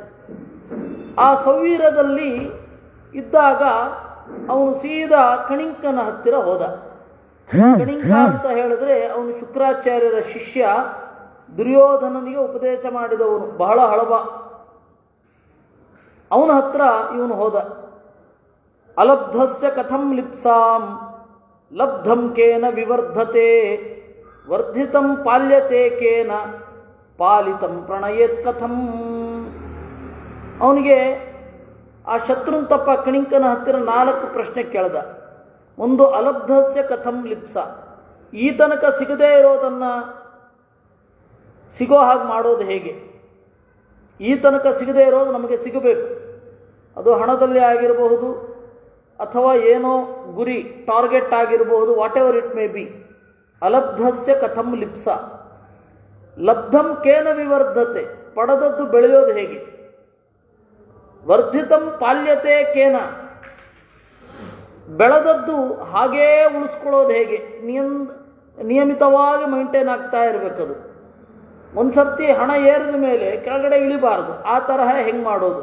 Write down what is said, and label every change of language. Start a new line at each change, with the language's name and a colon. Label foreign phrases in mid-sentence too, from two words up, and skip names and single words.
Kannada: ಆ ಸೌವೀರದಲ್ಲಿ ಇದ್ದಾಗ ಅವನು ಸೀದಾ ಕಣಿಂಕನ ಹತ್ತಿರ ಹೋದ. ಕಣಿಂಕ ಅಂತ ಹೇಳಿದ್ರೆ ಅವನು ಶುಕ್ರಾಚಾರ್ಯರ ಶಿಷ್ಯ, ದುರ್ಯೋಧನನಿಗೆ ಉಪದೇಶ ಮಾಡಿದವನು, ಬಹಳ ಹಳಬ. ಅವನ ಹತ್ರ ಇವನು ಹೋದ.
Sanskrit: ಅಲಬ್ಧಸ್ಯ ಕಥಂ ಲಿಪ್ಸಾಂ ಲಬ್ಧಂ ಕೇನ ವಿವರ್ಧತೆ ವರ್ಧಿತಂ ಪಾಲ್ಯತೆ ಕೇನ ಪಾಲಿತಂ ಪ್ರಣಯೇತ್ ಕಥಂ.
Kannada: ಅವನಿಗೆ ಆ ಶತ್ರುಂತಪ್ಪ ಕಣಿಂಕನ ಹತ್ತಿರ 4 ಪ್ರಶ್ನೆ ಕೇಳ್ದ. ಒಂದು,
Sanskrit: ಅಲಬ್ಧಸ್ಯ ಕಥಂ ಲಿಪ್ಸ,
Kannada: ಈ ತನಕ ಸಿಗದೇ ಇರೋದನ್ನು ಸಿಗೋ ಹಾಗೆ ಮಾಡೋದು ಹೇಗೆ? ಈ ತನಕ ಸಿಗದೇ ಇರೋದು ನಮಗೆ ಸಿಗಬೇಕು. ಅದು ಹಣದಲ್ಲಿ ಆಗಿರಬಹುದು, ಅಥವಾ ಏನೋ ಗುರಿ ಟಾರ್ಗೆಟ್ ಆಗಿರಬಹುದು,
English: what ever it may be.
Sanskrit: ಅಲಬ್ಧಸ್ಯ ಕಥಂ ಲಿಪ್ಸ. ಲಬ್ಧಂ ಕೇನ ವಿವರ್ಧತೆ,
Kannada: ಪಡೆದದ್ದು ಬೆಳೆಯೋದು ಹೇಗೆ?
Sanskrit: ವರ್ಧಿತಂ ಪಾಲ್ಯತೆ ಕೇನ,
Kannada: ಬೆಳೆದದ್ದು ಹಾಗೇ ಉಳಿಸ್ಕೊಳ್ಳೋದು ಹೇಗೆ? ನಿಯಮಿತವಾಗಿ ಮೈಂಟೈನ್ ಆಗ್ತಾ ಇರಬೇಕದು. ಒಂದು ಸರ್ತಿ ಹಣ ಏರಿದ ಮೇಲೆ ಕೆಳಗಡೆ ಇಳಿಬಾರ್ದು, ಆ ತರಹ ಹೆಂಗೆ ಮಾಡೋದು?